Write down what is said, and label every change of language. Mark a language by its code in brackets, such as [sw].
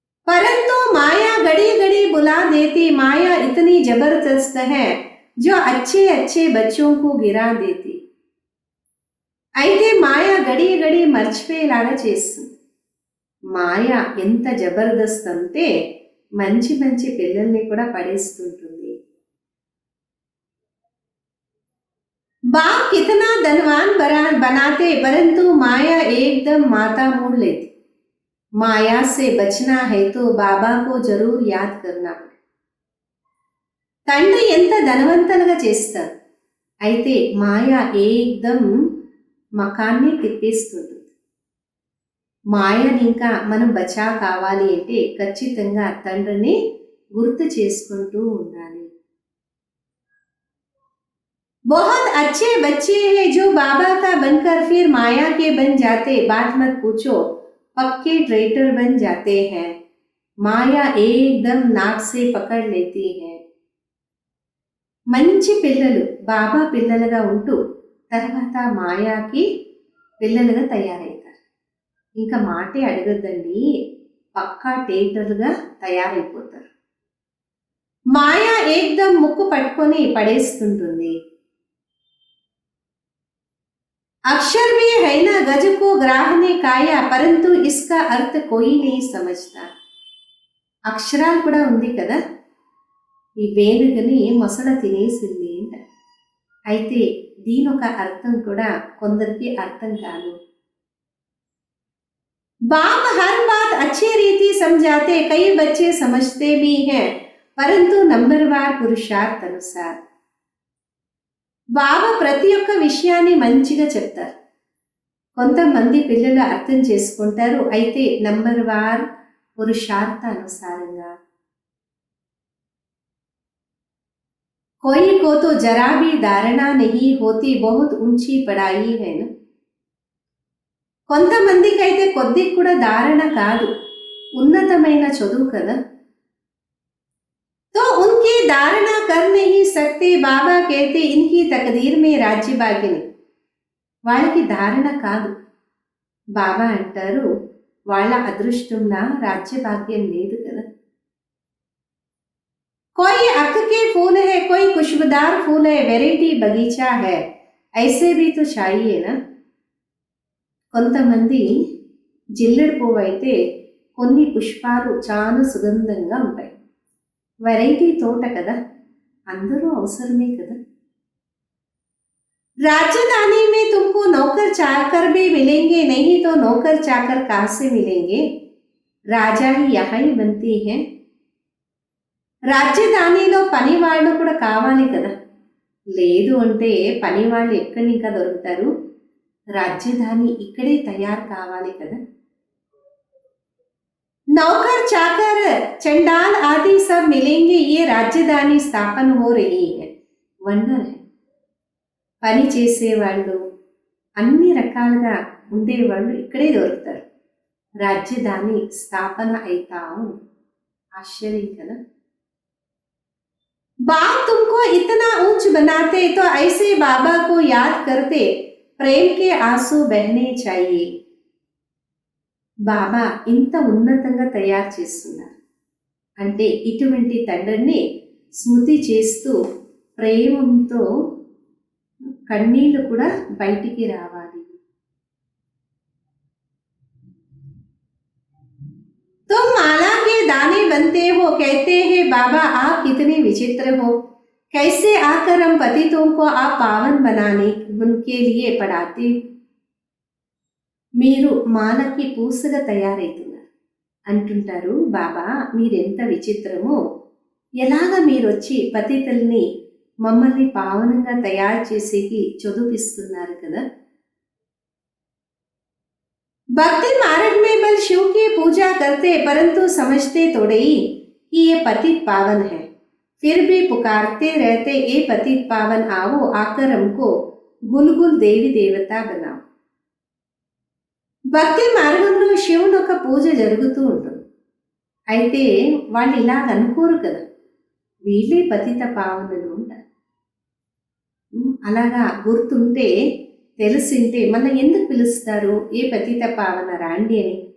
[hi] परंतु माया घड़ी घड़ी बुला देती. माया इतनी जबरदस्त है जो अच्छे अच्छे बच्चों को गिरा देती. [te] అయితే మాయ గడి గడి మర్చిపోయేలాగా చేస్తుంది. మాయ ఎంత జబర్దస్త్ అంటే మంచి మంచి పిల్లల్ని కూడా పడేస్తుంటుంది. [hi] बाप कितना धनवान बनाते परंतु माया एकदम माता मोड़ लेती. माया से बचना है तो बाबा को जरूर याद करना. [te] తండ్రి ఎంత ధనవంతంగా చేస్తారు, అయితే మాయ ఏకదం మకాన్ని తిప్పేస్తుంది. మాయని ఇంకా మనం బచా కావాలి అంటే ఖచ్చితంగా తండ్రిని గుర్తు చేసుకుంటూ ఉండాలి. [hi] बहुत अच्छे बच्चे हैं जो बाबा का बनकर फिर माया के बन जाते. बात मत पूछो, पक्के ट्रेटर बन जाते हैं. माया एकदम नाक से पकड़ लेती है. [te] మంచి పిల్లలు బాబా పిల్లలుగా ఉంటూ తర్వాత మాయాకి పిల్లలుగా తయారవుతారు. ఇంకా మాటే అడగద్దండి, పక్కా టేటర్గా తయారైపోతారు. మాయా ఏకదం ముక్కు పట్టుకొని పడేస్తుంటుంది. [hi] अक्षर भी है ना गज को ग्राह ने काया परंतु इसका अर्थ कोई नहीं समझता. [te] అక్షరాలు కూడా ఉంది కదా, ఈ వేనుగని మొసడ తినేసింది అంట. అయితే దీని ఒక అర్థం కూడా కొందరికి అర్థం కాదు. [hi] बाप हर बात अच्छी रीति समझाते, कई बच्चे समझते भी हैं परंतु नंबरवार पुरुषार्थ अनुसार. [te] బాబా ప్రతి ఒక్క విషయాన్ని మంచిగా చెప్తారు. కొంతమంది పిల్లలు అర్థం చేసుకుంటారు, అయితే నంబర్ వార్ పురుషార్థ అనుసారంగా. [hi] कोई को तो जरा भी धारणा नहीं होती बहुत ऊंची पढ़ाई है ना. [te] కొంతమందికి అయితే కొద్దిగా కూడా ధారణ కాదు, ఉన్నతమైన చదువు కదా. [hi] तो उनकी धारणा कर नहीं सकते. बाबा कहते इनकी तकदीर में राज्य भाग्य नहीं. [te] వాళ్ళకి ధారణ కాదు. బాబా అంటారు వాళ్ళ అదృష్టంలో రాజ్య భాగ్యం లేదు కదా. [hi] कोई अक के फूल है, कोई खुशबूदार फूल है, वेराइटी बगीचा है, ऐसे भी तो चाहिए ना. [te] కొంతమంది జిల్లెడు పువ్వు అయితే కొన్ని పుష్పాలు చాలా సుగంధంగా ఉంటాయి. వెరైటీ తోట కదా, అందరూ అవసరమే కదా. [hi] राजधानी में तुमको नौकर चाकर भी मिलेंगे, नहीं तो नौकर चाकर कहाँ से मिलेंगे. राजा ही यहाँ ही बनती है. [te] రాజధానిలో పని వాళ్ళు కూడా కావాలి కదా, లేదు అంటే పని వాళ్ళు ఎక్కడి ఇంకా దొరుకుతారు. రాజధాని ఇక్కడే తయారు కావాలి కదా. [hi] नौकर चाकर चंडाल आदि सब मिलेंगे, ये राजधानी स्थापन हो रही है. వండర్ है. [te] పని చేసేవాళ్ళు అన్ని రకాలుగా ఉండేవాళ్ళు ఇక్కడే దొరుకుతారు. రాజధాని స్థాపన అవుతాం. ఆశ్చర్యం కదా. [hi] बाप तुमको इतना ऊंच बनाते तो ऐसे बाबा को याद करते, प्रेम के आंसू बहने चाहिए. [te] బాబా ఇంత ఉన్నతంగా తయారు చేస్తున్నారు అంటే ఇటువంటి తండ్రిని స్మృతి చేస్తూ ప్రేమంతో కన్నీళ్లు కూడా బయటికి రావాలి. [hi] तुम माला के दाने बनते हो, कहते हैं बाबा आप कितने विचित्र हो, कैसे आकर हम पतितों को आप पावन बनाने उनके लिए पढ़ाते. [te] మీరు మాలకి పూసగా తయారైతున్నారు అంటుంటారు. బాబా మీరెంత విచిత్రమో, ఎలాగ మీరొచ్చి పతితుల్ని మమ్మల్ని పావనంగా తయారు చేసేకి చదువుపిస్తున్నారు కదా. [hi] भक्ति मार्ग में बल शिव की पूजा करते परंतु समझते थोड़े ही कि ये पतित पावन है, फिर भी पुकारते रहते ये पतित पावन आओ आकर हमको गुलगुल देवी देवता बनाओ. [te] భక్తి మార్గంలో శివుని ఒక పూజ జరుగుతూ ఉంటుంది. అయితే వాళ్ళు ఇలాగ అనుకోరు కదా, వీళ్ళే పతిత పావనులు ఉంటారు. అలాగా గుర్తుంటే తెలిసింటే మన ఎందుకు పిలుస్తారు, ఏ పతిత పావన రాండి అని.